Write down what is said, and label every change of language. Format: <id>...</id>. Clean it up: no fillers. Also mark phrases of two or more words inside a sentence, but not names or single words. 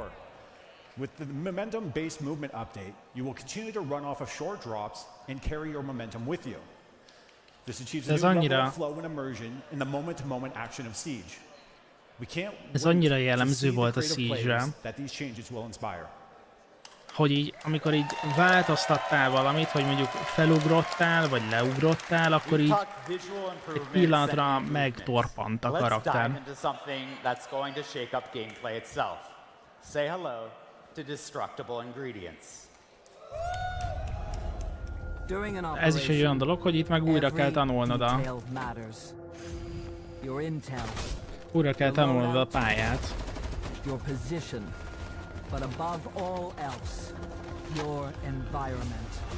<en>With the momentum-based movement update, you will continue to run off of short drops and carry your momentum with you. This achieves a new level of flow and immersion in the moment-to-moment action of Siege. We can't wait to see the creative players that these changes will inspire.</en> <hu>Hogy így, amikor így változtattál valamit, hogy mondjuk felugrottál, vagy leugrottál, akkor így egy pillanatra megtorpant a karakter. Ez is egy olyan dolog, hogy itt meg újra kell tanulnod a pályát.</hu> <en>But above all else, your environment.</en>